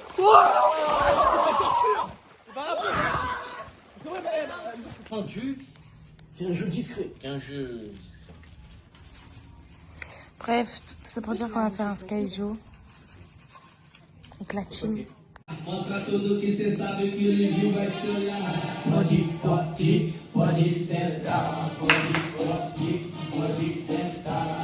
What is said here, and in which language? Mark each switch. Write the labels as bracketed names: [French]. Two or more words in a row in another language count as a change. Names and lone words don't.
[French] C'est un jeu discret. Bref, tout ça pour dire qu'on va faire un Sky Joe avec la team. [Portuguese] Pra tudo que cê sabe que o Livinho vai chorar. Pode sortir, pode sentar. Pode sortir, pode sentar.